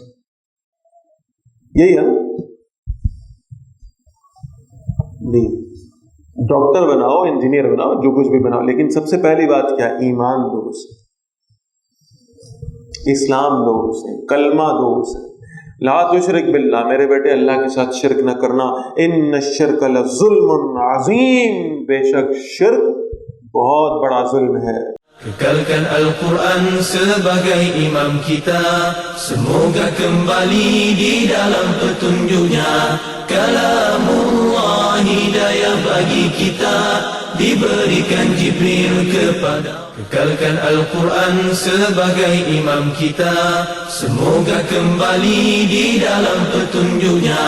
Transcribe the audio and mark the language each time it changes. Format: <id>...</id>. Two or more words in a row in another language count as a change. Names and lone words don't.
<ur>یہی ہے نہیں، ڈاکٹر بناؤ، انجینئر بناؤ، جو کچھ بھی بناؤ، لیکن سب سے پہلی بات کیا؟ ایمان دو اسے، اسلام دو اسے، کلمہ دو اسے.</ur> <ar>لا تشرک باللہ،</ar> <ur>میرے بیٹے اللہ کے ساتھ شرک نہ کرنا.</ur> <ar>ان الشرک لظلم عظیم،</ar> <ur>بے شک شرک بہت بڑا ظلم ہے.</ur> <ms>Kekalkan Al-Quran sebagai imam kita, semoga kembali di dalam petunjuknya. Kalamullah hidayah bagi kita, diberikan Jibril kepada. Kekalkan Al-Quran sebagai imam kita, semoga kembali di dalam petunjuknya.</ms>